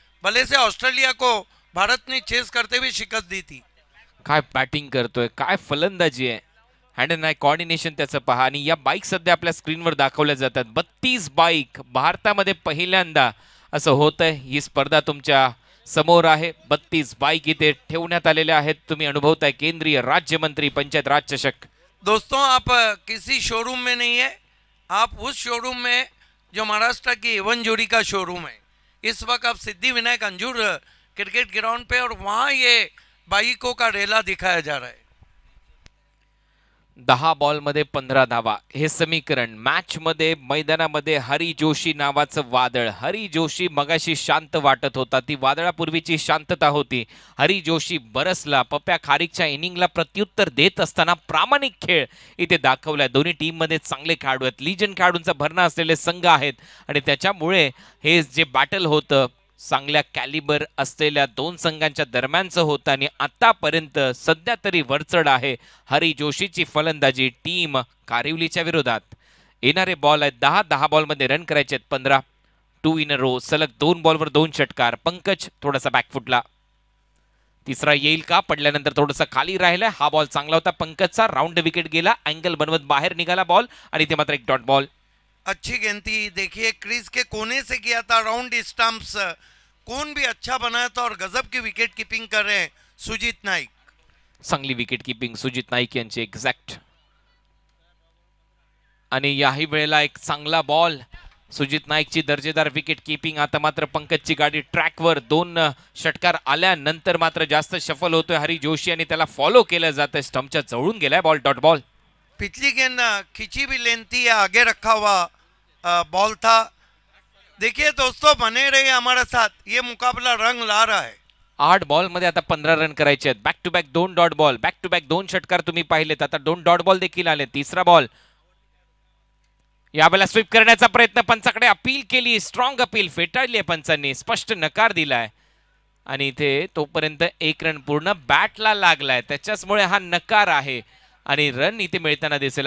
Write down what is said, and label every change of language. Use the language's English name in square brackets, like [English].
[Hindi] भले से ऑस्ट्रेलिया को भारत ने चेस करते हुए शिकस्त दी थी. [Marathi] काय बॅटिंग करतोय, काय फलंदाजी आहे. हँड अँड आय कॉर्डिनेशन त्याचं पहा. आणि या बाईक सध्या आपल्या स्क्रीनवर दाखवल्या जातात. 32 बाईक भारतामध्ये पहिल्यांदा असं होत आहे. ही स्पर्धा तुमच्या समोर आहे. 32 बाईक इथे ठेवण्यात आलेल्या आहेत. तुम्ही अनुभवताय केंद्रीय राज्यमंत्री पंचायत राज चषक. [Hindi] दोस्तों आप किसी शोरूम में नहीं है, आप उस शोरूम में जो महाराष्ट्र की एवन जोड़ी का शोरूम है. इस वक्त आप सिद्धि विनायक अंजूर क्रिकेट ग्राउंड पे और वहाँ ये बाइकों का रेला दिखाया जा रहा है. [Marathi] 10 बॉलमध्ये 15 धावा हे समीकरण. मॅच मध्ये मैदानामध्ये हरी जोशी नावाचं वादळ. हरी जोशी मगाशी शांत वाटत होता, ती वादळापूर्वीची शांतता होती. हरी जोशी बरसला. पप्या खारीकच्या इनिंगला प्रत्युत्तर देत असताना प्रामाणिक खेळ इथे दाखवलाय. दोन्ही टीम मध्ये चांगले खेळाडू आहेत, लिजन खेळाडूंचा भरणा असलेले संघ आहेत आणि त्याच्यामुळे हे जे बॅटल होतं चांगल्या कॅलिबर असलेल्या दोन संघांच्या दरम्यानचं होतं आणि आतापर्यंत सध्या तरी वरचढ आहे हरी जोशीची फलंदाजी टीम कारिवलीच्या विरोधात. येणारे बॉल आहेत 10 बॉलमध्ये रन करायचे आहेत 15. 2 [English] in a row, [Marathi] सलग 2 बॉलवर 2 षटकार. पंकज थोडासा बॅकफुटला. तिसरा येईल का? पडल्यानंतर थोडासा खाली राहिला. हा बॉल चांगला होता पंकजचा. राउंड विकेट गेला, अँगल बनवत बाहेर निघाला बॉल आणि ते मात्र एक डॉट बॉल. [Hindi] अच्छी गेंद थी, देखिए क्रीज के कोने से किया था राउंड स्टंप्स, कौन भी अच्छा बनाया था और गजब की विकेट कीपिंग कर रहे हैं सुजीत नाईक. [Marathi] चांगली विकेट कीपिंग सुजित नाईक यांची एक्झॅक्ट. आणि याही वेळेला एक चांगला बॉल. सुजित नाईकची दर्जेदार विकेट कीपिंग. आता मात्र पंकजची गाडी ट्रॅकवर. 2 षटकार आल्यानंतर मात्र जास्त शफल होतोय हरी जोशी आणि त्याला फॉलो केलं जातं. स्टंपच्या जवळून गेलाय बॉल, डॉट बॉल. [Hindi] पिछली गेंद खिंची भी लेंथी या आगे रखा हुआ बॉल था. देखिए दोस्तों, बने रहिए हमारे साथ, ये मुकाबला रंग ला रहा है. [Marathi] 8 बॉलमध्ये आता 15 रन करायचे आहेत. Back to back 2 dot ball, back to back 2 षटकार तुम्ही पाहिलेत. आता 2 डॉट बॉल देखील आले. तिसरा बॉल यावेळेला स्वीप करण्याचा प्रयत्न. पंचाकडे अपील केली, स्ट्रॉंग अपील फेटाळली आहे पंचांनी, स्पष्ट नकार दिलाय आणि इथे तोपर्यंत 1 रन पूर्ण बॅटला लागलाय, त्याच्याचमुळे हा नकार आहे आणि रन इथे मिळताना दिसेल.